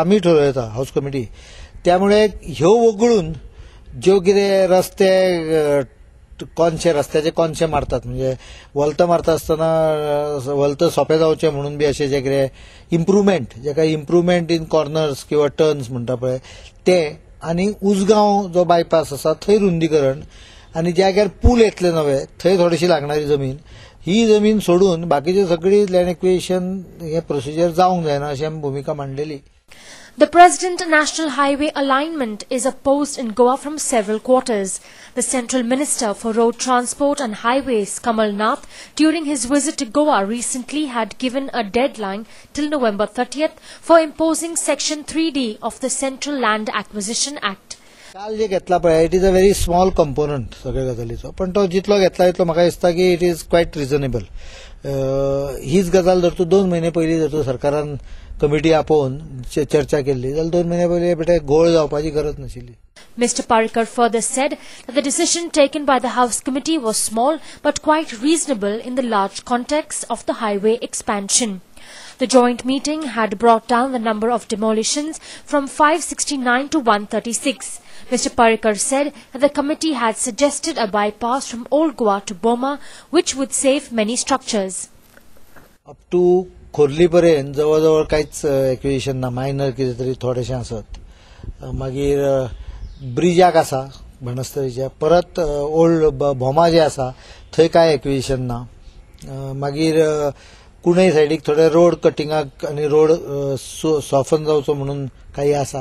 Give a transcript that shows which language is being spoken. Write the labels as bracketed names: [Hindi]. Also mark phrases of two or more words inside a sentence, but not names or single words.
[Konkani] आमी ठरवं येता हाऊस कमिटी. त्यामुळे ह्यो वगळून ज्यो कितें रस्ते रस्त्याचे कोनशे मारतात म्हणजे वलत मारता आसतना वलत सोंपें जावचें म्हणून बी अशें जे कितें [English] improvement in corners [Konkani] किंवा टर्न्स म्हणटा पळय ते आनी उसगांव जो बायपास आसा थंय रुंदीकरण आनी ज्या जाग्यार पूल येतले नवे थंय थोडीशी लागणारी जमीन ही जमीन सोडून बाकीची सगळी [English] land acquisition [Konkani] हे प्रोसिजर जावंक जायना अशी आमी भूमिका मांडलेली. [English] The President National Highway Alignment is opposed in Goa from several quarters. The Central Minister for Road Transport and Highways, Kamal Nath, during his visit to Goa recently had given a deadline till November 30th for imposing Section 3D of the Central Land Acquisition Act. [Konkani] काल जे घेतला पळय [English] it is a very small component [Konkani] सगळ्या गजालीचो पण तो जितलो घेतला तितलो म्हाका दिसता की [English] it is quite reasonable. [Konkani] हीच गजाल जर तूं 2 महिने पयलीं जर तूं सरकारान कमिटी आपोवन चर्चा केल्ली जाल्यार 2 महिने पयलीं बेटे घोळ जावपाची गरज नाशिल्ली. [English] Mr. Parrikar further said that the decision taken by the House Committee was small but quite reasonable in the large context of the highway expansion. The joint meeting had brought down the number of demolitions from 569 to 136. Mr. Parrikar said that the committee had suggested a bypass from Old Goa to Boma, which would save many structures. Up to [Konkani] खोर्ली पर्यंत जवळजवळ कांयच एक्विजिशन ना. मायनर कितें तरी थोडेशें आसत. मागीर ब्रिजाक आसा बाणस्तारीच्या. परत ओल्ड भोमा जे आसा थंय काय एक्विजिशन ना. मागीर कुणय सायडीक थोडे रोड कटिंगाक आनी रोड सॉफन जावचो म्हणून काही आसा.